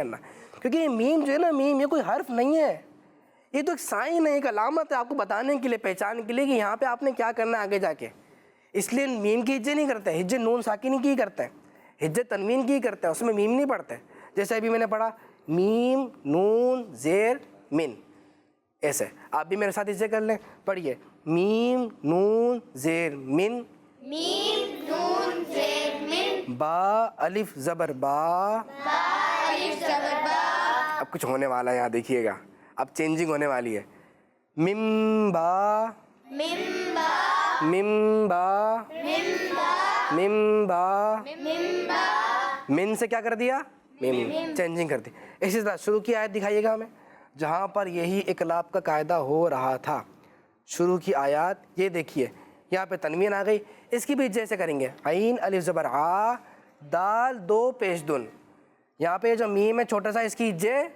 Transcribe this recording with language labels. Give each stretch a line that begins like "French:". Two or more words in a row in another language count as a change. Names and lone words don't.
Urdu: کرنا، کیونکہ یہ میم جو ہے نا، میم یہ کوئی حرف نہیں ہے، یہ تو ایک سائن ہے، ایک علامت ہے آپ کو بتانے کے لیے، پہچان کے لیے کہ یہاں پہ آپ نے کیا کرنا ہے آگے جا کے، اس لیے میم کی ہجے نہیں کرتے، ہجے نون ساکنی کی کرتے ہیں، ہجے تنوین کی کرتے ہیں، اس میں میم نہیں پڑھتے، جیسے ابھی میں نے پڑھا میم نون زیر من، ایسے آپ بھی میرے ساتھ ہجے کر لیں، پڑھیے میم نون زیر من، میم نون زیر من، با الف زبر با، با الف زبر با، اب کچھ ہونے والا ہے یہاں دیکھیے گا، اب چینجنگ ہونے والی ہے، مم با مم با مم با مم با مم با، مم با، من سے کیا کر دیا، میم، چینجنگ کر دی۔ اسی طرح شروع کی آیت دکھائیے گا ہمیں، جہاں پر یہی اقلاب کا قاعدہ ہو رہا تھا، شروع کی آیات یہ دیکھیے، یہاں پہ تنوین آ گئی، اس کی بھی جیسے کریں گے، عین الف زبر آ، دال دو پیش دن، یہاں پہ جو میم ہے چھوٹا سا، اس کی جے